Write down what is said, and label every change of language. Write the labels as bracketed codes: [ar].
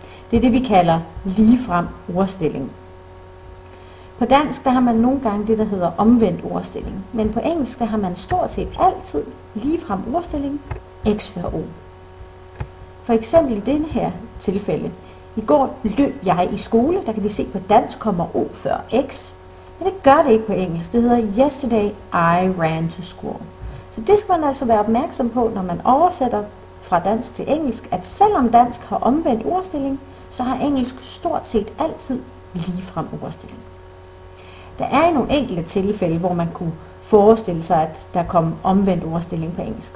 [da] Det er det, vi kalder ligefrem ordstilling. På dansk, der har man nogle gange det, der hedder omvendt ordstilling. Men på engelsk, der har man stort set altid ligefrem ordstilling, x før o. For eksempel i denne her tilfælde. I går løb jeg i skole, der kan vi se på dansk kommer o før x. Men det gør det ikke på engelsk. Det hedder [en] yesterday I ran to school. [da] Så det skal man altså være opmærksom på, når man oversætter fra dansk til engelsk, at selvom dansk har omvendt ordstilling, så har engelsk stort set altid ligefrem ordstilling. Der er i nogle enkelte tilfælde, hvor man kunne forestille sig, at der kom omvendt ordstilling på engelsk.